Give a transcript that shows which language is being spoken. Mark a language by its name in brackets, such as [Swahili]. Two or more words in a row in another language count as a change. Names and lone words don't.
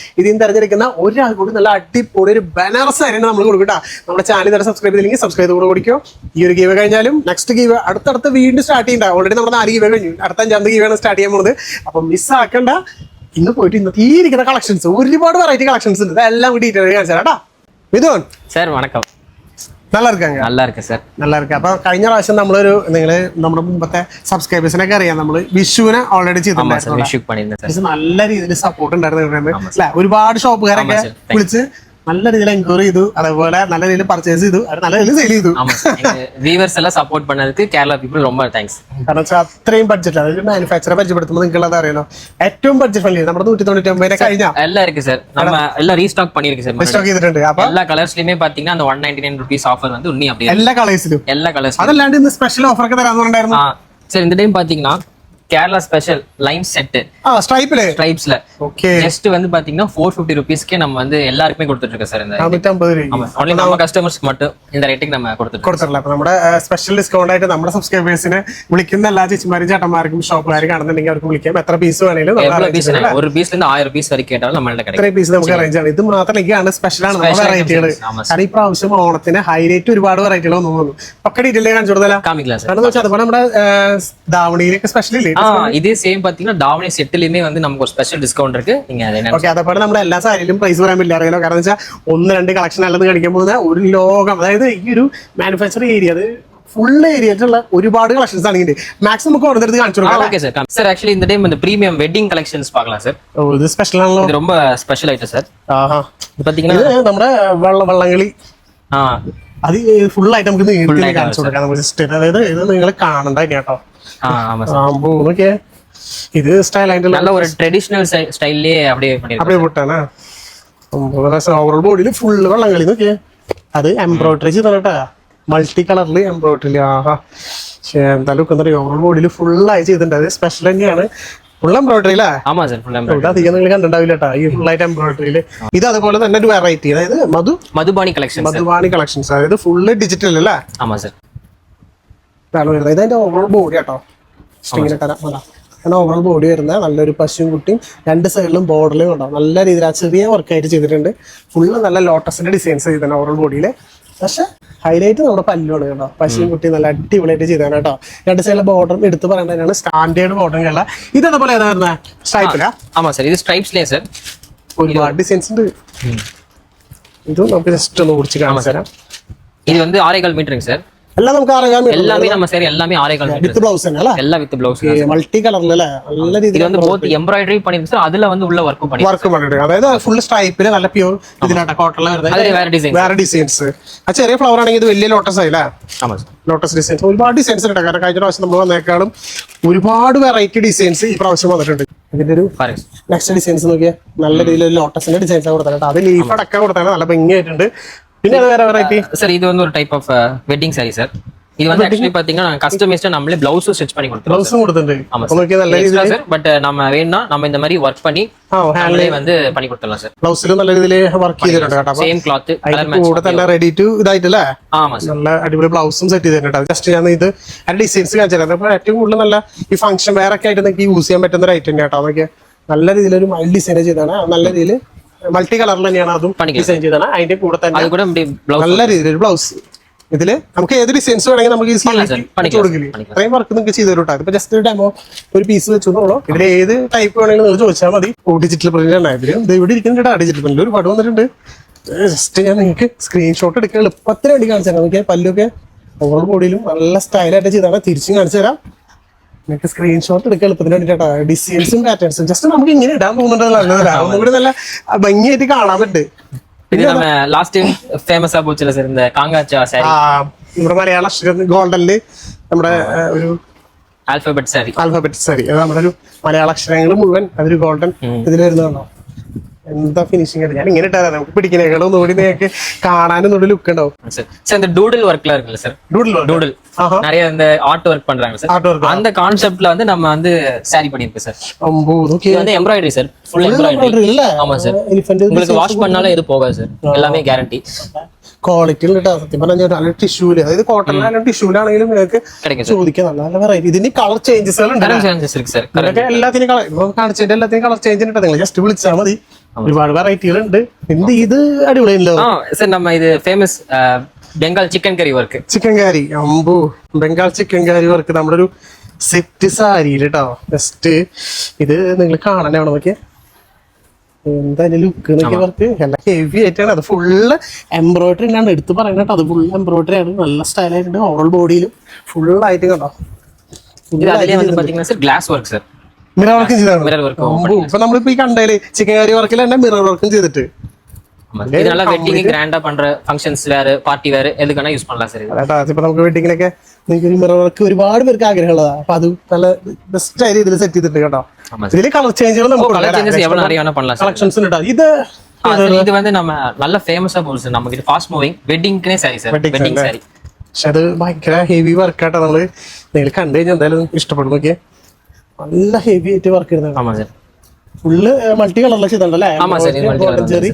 [Malayalam] ഇതിന് തിരഞ്ഞെടുക്കുന്ന ഒരാൾ കൂടി നല്ല അടിപൊളി ഒരു ബനാറസ് സാരി നമ്മൾ കൊടുക്കട്ടോ. നമ്മുടെ ചാനൽ തന്നെ സബ്സ്ക്രൈബ് ചെയ്തില്ലെങ്കിൽ സബ്സ്ക്രൈബ് കൂടെ കൊടുക്കും. ഈ ഒരു ഗീവ കഴിഞ്ഞാലും നെക്സ്റ്റ് ഗീവ അടുത്തടുത്ത് വീണ്ടും സ്റ്റാർട്ട് ചെയ്യണ്ട. ഓൾറെഡി നമ്മുടെ 4 ഗീവ കഴിഞ്ഞു. അടുത്ത 5ാമത്തെ ഗീവയാണ് സ്റ്റാർട്ട് ചെയ്യാൻ പോകുന്നത്. അപ്പൊ മിസ്സാക്കണ്ട. ഇന്ന് പോയിട്ട് ഇന്നത്തെ ഈ ഇരിക്കുന്ന കളക്ഷൻസ് ഒരുപാട് വെറൈറ്റി കളക്ഷൻസ് ഉണ്ട്. ഇതെല്ലാം ഡീറ്റെയിൽ കാണിച്ചു തരാം കേട്ടോ. മിഥുൻ [Tamil] சார் வணக்கம். நல்லா இருக்காங்க. நல்லா இருக்கு சார். நல்லா ഇருக்கு. [Malayalam] അപ്പൊ കഴിഞ്ഞ പ്രാവശ്യം നമ്മളൊരു നമ്മുടെ മുമ്പത്തെ സബ്സ്ക്രൈബേഴ്സിനൊക്കെ അറിയാം. നമ്മള് വിഷുവിനെ ഓൾറെഡി ചെയ്തിട്ടുണ്ടായിരുന്നു. നല്ല രീതിയിൽ സപ്പോർട്ട് ഉണ്ടായിരുന്നു. ഒരുപാട് ഷോപ്പുകാരൊക്കെ വിളിച്ച് നല്ല രീതിയിൽ എൻക്വയറി ചെയ്തു. അതേപോലെ നല്ല രീതിയിൽ പർച്ചേസ് ചെയ്തു. അത് നല്ല രീതിയിൽ സെയിൽ ചെയ്തു. വ്യൂവേഴ്സ് എല്ലാം സപ്പോർട്ട് பண்ணதுக்கு കേരള പീപ്പിൾ ரொம்ப താങ്ക്സ്. കാരണം വെച്ചാൽ അത്രയും ബഡ്ജറ്റ്. അതായത് മാനുഫാക്ചറെ പരിചയപ്പെടുത്തുമ്പോൾ നിങ്ങൾക്കുള്ളത് അറിയാലോ. ഏറ്റവും [English] budget friendly [Malayalam] നമ്മുടെ 199 കഴിഞ്ഞാൽ [Tamil] எல்லாம் இருக்கு சார். நம்ம எல்லாம் ரீஸ்டாக் பண்ணிருக்கு சார். [Malayalam] റീസ്റ്റോക്ക് ചെയ്തിട്ടുണ്ട്. അപ്പൊ [Tamil] எல்லா கலர்ஸ்லயுமே பாத்தீங்கன்னா அந்த 199 rupees ஆஃபர் வந்து உன்னி அப்படியே [Malayalam] എല്ലാ കളേഴ്സിലും [Tamil] எல்லா கலர்ஸ். [Malayalam] അതല്ലാണ്ട് ഇന്ന് സ്പെഷ്യൽ ഓഫർ ഒക്കെ തരാന്ന് പറഞ്ഞിട്ടുണ്ടായിരുന്നു. [Tamil] சார் இந்த டைம் பாத்தீங்கன்னா கேரளா ஸ்பெஷல் லைன் செட் [Malayalam] സ്ട്രൈപ്പില് [Tamil] ஸ்ட்ரைப்ஸ்ல [Malayalam] ഓക്കെ [Tamil] ஜஸ்ட் வந்து பாத்தீங்கன்னா 450 rupeesக்கே நம்ம வந்து எல்லாருக்குமே கொடுத்துட்டு இருக்கோம் சார். இந்த [Malayalam] 150 രൂപ [Tamil] ஆமா only நம்ம கஸ்டமர்ஸ்க்கு மட்டும் இந்த ரேட்டுக்கு நம்ம கொடுத்துட்டு [Malayalam] കൊടുത്തിട്ടില്ല. അപ്പൊ നമ്മുടെ [English] special discount [Malayalam] ആയിട്ട് നമ്മുടെ സബ്സ്ക്രൈബേഴ്സിനെ വിളിക്കുന്ന എല്ലാ ചേച്ചിമാരും ചേട്ടന്മാർക്കും ഷോപ്പുകാരും കാണുന്നുണ്ടെങ്കിൽ അവർക്ക് വിളിക്കാം. എത്ര പീസ് വേണേലും [Tamil] எவ்வளவு பீஸ் ஒரு பீஸ்ல இருந்து 1000 பீஸ் வரைக்கும் கேட்டாலும் நம்மள்ட்ட கிடைக்கும். [Malayalam] ഇത്രയും പീസ് നമുക്ക് അറേഞ്ച് ആണ്. ഇത് മാത്രമാണ് സ്പെഷ്യൽ ആണ് നമ്മുടെ വെറൈറ്റികൾ. [Tamil] ஆமா [Malayalam] കാരണം ഈ പ്രാവശ്യം ഓണത്തിന് ഹൈലൈറ്റ് ഒരുപാട് വെറൈറ്റികൾ തോന്നുന്നു. ഒക്കെ ഡീറ്റെയിൽ കാണിച്ചു കൊടുത്താലോ. [Tamil] காமிக்கலாம் சார். [Malayalam] കാരണം വെച്ചാൽ അതുപോലെ നമ്മുടെ ധാവണിയിലൊക്കെ സ്പെഷ്യൽ ഇല്ലേ? [Tamil] இதே சேம் பாத்தீங்கன்னா டாவணி செட்லயுமே வந்து நமக்கு ஒரு [English] special discount [Tamil] இருக்கு. நீங்க அதை என்ன [Malayalam] ഓക്കെ. അതേപോലെ നമ്മുടെ എല്ലാ സാരിയിലും പ്രൈസ് പറയാൻ പറ്റില്ല അറിയാലോ. കാരണം വെച്ചാൽ 1-2 കളക്ഷൻ അല്ലെന്ന് കാണിക്കാൻ പോകുന്ന ഒരു ലോകം. അതായത് ഈ ഒരു മാനുഫാക്ചറിംഗ് ഏരിയ അത് ഫുൾ ഏരിയയിലുള്ള ഒരുപാട് കളക്ഷൻസ് ആണെങ്കിൽ മാക്സിമം നമുക്ക് ഓരോരുത്തർക്ക് കാണിച്ചു കൊടുക്കാം. [Tamil] ஓகே சார். சார் ஆக்சுவலி இந்த டைம் இந்த [English] premium wedding collections [Tamil] பார்க்கலாம் சார். [Malayalam] ഓ ഇത് സ്പെഷ്യൽ ആണല്ലോ. [Tamil] இது ரொம்ப [English] special item [Tamil] சார். [Malayalam] ആഹാ. [Tamil] இது பாத்தீங்கன்னா [Malayalam] ഇത് നമ്മുടെ വള്ളംകളി ஆ അത് ഫുൾ ആയിട്ട് നമുക്ക് നീട്ടി കാണിച്ചു കൊടുക്കാം. നമുക്ക് ജസ്റ്റ് അതായത് ഇത് നിങ്ങൾ കാണണ്ട കേട്ടോ. [Tamil] ஆமா சார். [Malayalam] നോക്കിയേ ഇത് സ്റ്റൈൽ ആയിട്ടുള്ള [Tamil] நல்ல ஒரு ட்ரெடிஷனல் ஸ்டைல்லே அப்படியே பண்ணிருக்காங்க. அப்படியே போட்டானா [Malayalam] ഓവറോൾ ബോഡിയിൽ ഫുള്ള് വള്ളംകളി നോക്കിയേ. അത് എംബ്രോയിഡറി ചെയ്തോട്ടാ. മൾട്ടി കളറിൽ എംബ്രോയിഡറി. ആഹാ. എന്താ ലുക്ക് എന്താ പറയുക. ഓവറോൾ ബോഡിയിൽ ഫുള്ളായി ചെയ്തിട്ടുണ്ട്. അത് സ്പെഷ്യൽ തന്നെയാണ്. [English] full embroidery [Malayalam] അല്ലേ? [Tamil] ஆமா சார். [English] full embroidery. [Malayalam] അധികം നിങ്ങൾ കണ്ടിട്ടുണ്ടാവില്ല കേട്ടോ ഈ ഫുള്ളായിട്ട് എംബ്രോയിഡറിയിൽ. ഇത് അതുപോലെ തന്നെ ഒരു വെറൈറ്റി. അതായത് [Tamil] மதுபானி கலெக்ஷன். [Malayalam] മധുവാണി കളക്ഷൻസ്. അതായത് ഫുള്ള് ഡിജിറ്റൽ അല്ലേ? [Tamil] ஆமா சார். [Malayalam] ഇതാണ് വരുന്നത്. ഇതിന്റെ ഓവറോൾ ബോഡി കേട്ടോ. ഇങ്ങനെ തരാം. അങ്ങനെ ഓവറോൾ ബോഡി വരുന്ന നല്ലൊരു പശുവും കുട്ടിയും 2 സൈഡിലും ബോർഡറിലും ഉണ്ടാവും. നല്ല രീതിയിൽ ആ ചെറിയ വർക്കായിട്ട് ചെയ്തിട്ടുണ്ട്. ഫുള്ള് നല്ല ലോട്ടസിന്റെ ഡിസൈൻസ് ചെയ്തിട്ടുണ്ട് ഓവറോൾ ബോഡിയിൽ. പക്ഷെ ഹൈലൈറ്റ് നമ്മുടെ പല്ലുമാണ് കേട്ടോ. പശുവും കുട്ടിയും നല്ല അടിപൊളിയായിട്ട് ചെയ്താണ് കേട്ടോ. 2 സൈഡിലെ ബോർഡറും എടുത്ത് പറയേണ്ടതാണ് സ്റ്റാൻഡേർഡ് ബോർഡറുകള. ഇതേപോലെ ഏതാ സ്ട്രൈപ്പിലാ? [Tamil] ஆமா சார். இது ஸ்ட்ரைப்ஸ்லயே சார். [Malayalam] ഒരുപാട് ഡിസൈൻസ് ഉണ്ട്. ഇത് നമുക്ക് ജസ്റ്റ് ഒന്ന് കുറിച്ച് കാണിച്ചു തരാം. [Tamil] இது வந்து 6.25 மீட்டருங்க சார். [Malayalam] എല്ലാം നമുക്ക് അറിയാൻ [Tamil] எல்லாமே நம்ம சரி எல்லாமே 6.25 மீட்டர் [English] with blouse [Malayalam] തന്നെ അല്ലേ? [Tamil] எல்லாம் [English] with blouse [Malayalam] മൾട്ടി കളറിലല്ലേ? നല്ല [Tamil] இது [Malayalam] രീതിയിൽ [Tamil] வந்து போத் எம்ப்ராய்டரி பண்ணிருக்கு சார் அதுல வந்து உள்ள ஒர்க்கும் பண்ணி [Malayalam] വർക്ക് பண்ணிട്ട്, അതായത് ഫുൾ സ്ട്രൈപ്പില് നല്ല പ്യൂർ ഇതിനാട്ട കോട്ടണില് [Tamil] அது வேற டிசைன் [Malayalam] വേറെ ഡിസൈൻസ്. ആ ചെറിയ ഫ്ലവർ ആണെങ്കിൽ ഇത് വലിയ ലോട്ടസ് ആയില്ലേ? [Tamil] ஆமா சார் [Malayalam] ലോട്ടസ് ഡിസൈൻസ് ഒരുപാട് ഡിസൈൻസ് ഉണ്ട്. കാരണം കഴിഞ്ഞ പ്രാവശ്യം നമ്മൾ വന്നേക്കാളും ഒരുപാട് വെറൈറ്റി ഡിസൈൻസ് ഈ പ്രാവശ്യം വന്നിട്ടുണ്ട്. ഇതിന്റെ ഒരു [Tamil] பாருங்க [Malayalam] നെക്സ്റ്റ് ഡിസൈൻസ് നോക്കിയാൽ നല്ല രീതിയിൽ ലോട്ടസിന്റെ ഡിസൈൻസ് കൊടുത്തിട്ടുണ്ട്. അത് ലീഫ് അടക്കം കൊടുത്താണ്, നല്ല ഭംഗിയായിട്ടുണ്ട്. പിന്നെ അത് വേറെ വെറൈറ്റി [Tamil] சார் இது வந்து ஒரு [English] type of wedding saree [Tamil] சார். இது வந்து ஆக்சுவலி பாத்தீங்கன்னா கஸ்டமைஸ்டா நம்மளே பிளவுஸும் ஸ்டிச் பண்ணி கொடுத்துருவோம் [Malayalam] ബ്ലൗസും കൊടുത്തിട്ടുണ്ട്. [Tamil] ஆமா [Malayalam] അപ്പൊ നോക്കിയാൽ നല്ല രീതിയിൽ [Tamil] சார். பட் நம்ம வேணும்னா நம்ம இந்த மாதிரி ஒர்க் பண்ணி நம்மளே வந்து பண்ணி கொடுத்துடலாம் சார். [Malayalam] ബ്ലൗസിൽ നല്ല രീതിയിൽ വർക്ക് ചെയ്തിട്ടുണ്ട് കേട്ടോ. അപ്പൊ [English] same cloth colour [Malayalam] അതിന്റെ [Tamil] மேட்ச் [Malayalam] കൂടെ തന്നെ [English] ready to [Malayalam] ഇതായിട്ടല്ലേ? [Tamil] ஆமா சார் [Malayalam] നല്ല അടിപൊളി ബ്ലൗസും സെറ്റ് ചെയ്തിട്ടുണ്ട്. ജസ്റ്റ് ഞാൻ ഇത് അതിന്റെ ഡിസൈൻസ് കാണിച്ചു തരാം. അപ്പൊ ഏറ്റവും കൂടുതൽ നല്ല ഈ ഫംഗ്ഷൻ വേറെ ഒക്കെ ആയിട്ട് നിങ്ങൾക്ക് യൂസ് ചെയ്യാൻ പറ്റുന്ന ഒരു ഐറ്റം കേട്ടോ. അതൊക്കെ നല്ല രീതിയിൽ ഒരു മൈൽഡ് ഡിസൈൻ ചെയ്താണ്. നല്ല രീതിയിൽ മൾട്ടി കളറിൽ തന്നെയാണ് അതും ഡിസൈൻ ചെയ്താണ്. അതിന്റെ കൂടെ തന്നെ [Tamil] அது கூட இப்படி blouse [Malayalam] നല്ല രീതിയിൽ ഒരു ബ്ലൗസ്. ഇതില് നമുക്ക് ഏത് ഡിസൈൻസ് വേണമെങ്കിൽ നമുക്ക് ഈ കൊടുക്കില്ല. അത്രയും വർക്ക് നിങ്ങൾക്ക് ചെയ്ത് തരും കേട്ടോ. ഇപ്പൊ ജസ്റ്റ് ഒരു ഡെമോ ഒരു പീസ് വെച്ചോളൂ. ഇതിൽ ഏത് ടൈപ്പ് വേണമെങ്കിലും നിങ്ങൾ ചോദിച്ചാൽ മതി. [English] digital print [Malayalam] ആണ് ഇതില്. ഇത് ഇവിടെ ഇരിക്കുന്നുണ്ട് [English] digital print [Malayalam] ഒരുപാട് വന്നിട്ടുണ്ട്. ജസ്റ്റ് ഞാൻ നിങ്ങൾക്ക് സ്ക്രീൻഷോട്ട് എടുക്കാൻ എളുപ്പത്തിന് വേണ്ടി കാണിച്ചു തരാം. നോക്കിയാൽ പല്ലൊക്കെ ഓവർ ബോഡിയിലും നല്ല സ്റ്റൈലായിട്ട് ചെയ്താണ്. തിരിച്ചും കാണിച്ചു തരാം. നിങ്ങൾക്ക് സ്ക്രീൻഷോട്ട് എടുക്കാൻ എളുപ്പത്തിന് വേണ്ടിട്ടാ. ഡിസൈൻസും പാറ്റേൺസും ജസ്റ്റ് നമുക്ക് ഇങ്ങനെ ഇടാൻ പോകുന്നുണ്ട്. നല്ലതല്ല, ഒന്നുകൂടി നല്ല ഭംഗിയായിട്ട് കാണാൻ പറ്റും. [Tamil] இது நம்ம லாஸ்ட் டைம் ஃபேமஸா போச்சுல சார் இந்த காங்காச்சா சாரி [Malayalam] നമ്മുടെ മലയാള ഗോൾഡനില് നമ്മുടെ ഒരു ആൽഫബറ്റ് സാരി ആൽഫബറ്റ് സാരി, അത് നമ്മുടെ ഒരു മലയാള അക്ഷരങ്ങൾ മുഴുവൻ അതൊരു ഗോൾഡൻ ഇതിൽ വരുന്നതാണോ? എന്താ ഫിനിഷിംഗ് ആയിട്ട് ഞാൻ ഇങ്ങനെ ഇട്ടാ നമുക്ക് പിടിക്കുന്നേക്കാളും ഒന്നുകൂടി നിങ്ങൾക്ക് കാണാനും ഒന്നുകൂടി ലുക്ക് ഉണ്ടാവും. [Tamil] சார் இந்த டூடில் ஒர்க்ல இருக்குல்ல சார் டூடில் நிறைய இந்த ஆர்ட் ஒர்க் பண்றாங்க சார். அந்த கான்செப்ட்ல வந்து நம்ம வந்து சாரி பண்ணிருக்கு சார். இது வந்து எம்ப்ராய்டரி சார், ஃபுல் எம்ப்ராய்டரி இல்ல? ஆமா சார். உங்களுக்கு வாஷ் பண்ணாலும் எது போகாது சார், எல்லாமே கேரண்டி. [Malayalam] ക്വാളിറ്റി ഉണ്ട് സത്യം പറഞ്ഞാൽ. നല്ല ടിഷ്യൂല്, അതായത് കോട്ടണിലായാലും ടിഷ്യൂലാണെങ്കിലും നിങ്ങൾക്ക് ചോദിക്കാം. നല്ല വെറൈറ്റി. ഇതിന് കളർ ചേഞ്ചസുകൾ ഉണ്ട് [Tamil] சார். [Malayalam] എല്ലാത്തിനും കളർ കാണിച്ചതിന്റെ എല്ലാത്തിനും [English] colour change [Malayalam] ഉണ്ട്. നിങ്ങൾ ജസ്റ്റ് വിളിച്ചാൽ മതി. ഒരുപാട് വെറൈറ്റികൾ ഉണ്ട്. എന്ത് ഇത് അടിപൊളിയല്ലോ [Tamil] சார். நம்ம இது ஃபேமஸ் பெங்கால் சிக்கன் கறி ஒர்க். [Malayalam] ചിക്കൻ കാരി അമ്പു ബംഗാൾ ചിക്കൻ കാരി വർക്ക് നമ്മുടെ ഒരു സെറ്റ് സാരിയിൽ കേട്ടോ. ജസ്റ്റ് ഇത് നിങ്ങൾ കാണാനാണ് നോക്കിയ എന്താ ലുക്ക് നോക്കിയ വർക്ക്. എല്ലാം ഹെവി ആയിട്ടാണ്. അത് ഫുള്ള് എംബ്രോയിഡറി ആണ് എടുത്ത് പറയുന്നത് കേട്ടോ. അത് ഫുൾ എംബ്രോയിഡറി ആണ്. നല്ല സ്റ്റൈലായിട്ടുണ്ട്. ഓവറോൾ ബോഡിയിലും ഫുൾ ആയിട്ട് കണ്ടോ. [Tamil] இது அதுலயே வந்து பாத்தீங்கன்னா சார் கிளாஸ் ஒர்க் சார். [Malayalam] മിറർ വർക്കും ചെയ്താണ്. [Tamil] மிரர் ஒர்க். [Malayalam] ഇപ്പൊ നമ്മളിപ്പോ ഈ കണ്ടതില് ചിക്കൻ കാരി വർക്കിൽ തന്നെ മിറർ വർക്കും ചെയ്തിട്ട് [Tamil] இதனால வெட்டிங் கிராண்டா பண்ற ஃபங்க்ஷன்ஸ் வேற பார்ட்டி வேற எதுக்கான யூஸ் பண்ணலாம் சார். [Malayalam] അതാ ഇപ്പൊ നമുക്ക് വെഡിങ്ങിനൊക്കെ നിങ്ങൾക്ക് ഒരു മിറർ വർക്ക് ഒരുപാട് പേർക്ക് ആഗ്രഹമുള്ളതാ. അപ്പൊ അത് നല്ല ബെസ്റ്റ് ആയി ഇതിൽ സെറ്റ് ചെയ്തിട്ട് കേട്ടോ. ഇതില് കളർ ചേഞ്ചുകൾ നമുക്ക് [English] colour changes [Tamil] எவ்வளவு நிறைய வேணா பண்ணலாம் சார். [Malayalam] കളക്ഷൻസ് ഉണ്ട്. ഇത് [Tamil] இது வந்து நம்ம நல்ல ஃபேமஸா போகுது சார். நமக்கு [English] fast moving [Tamil] வெட்டிங்க்குனே சாரி சார். [English] wedding saree. [Malayalam] പക്ഷെ അത് ഭയങ്കര ഹെവി വർക്കാട്ടോ. നമ്മള് നിങ്ങൾ കണ്ടു കഴിഞ്ഞാൽ എന്തായാലും ഇഷ്ടപ്പെടും. നോക്കിയേ നല്ല ഹെവി ആയിട്ട് വർക്ക് ചെയ്യുന്നത്. [Tamil] ஆமா சார். [Malayalam] ഫുള്ള് മൾട്ടി കളറിലൊക്കെ ഇതുണ്ടല്ലേ? ചെറി.